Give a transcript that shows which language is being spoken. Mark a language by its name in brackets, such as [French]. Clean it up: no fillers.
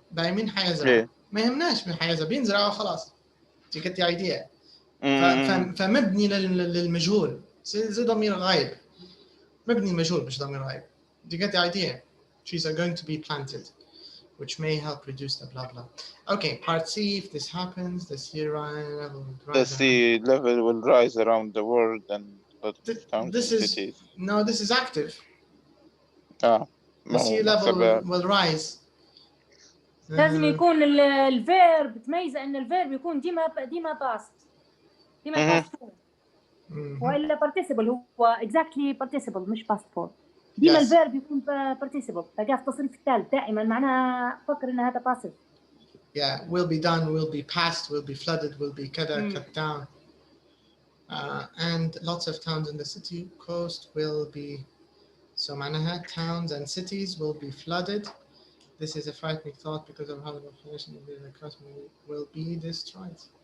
[Arabic] مين حيزرع؟ ما يهمناش مين حيزرع، بينزرع وخلاص. [English] You get the idea. [Arabic] فمبني للمجهول. زي ضمير غائب. مبني المجهول مش ضمير غائب. [English] You get the idea. Trees are going to be planted, which may help reduce the blah blah. Okay, part C. If this happens, the sea level will rise. The sea level will rise around the world and towns and cities. No, this is active. The sea level will rise. [Arabic] لازم يكون الفيرب تميزه ان الفيرب يكون ديما باست. ديما باست فور. والا participle هو exactly participle مش past for. ديما الفيرب يكون participle. تلقاه في التصريف الثالث دائما معناها فكر ان هذا passive. [English] Yeah, will be done, will be passed, will be flooded, will be cut down. And lots of towns in the city coast will be, so معناها towns and cities will be flooded. This is a frightening thought because of how the population of the coast will be destroyed.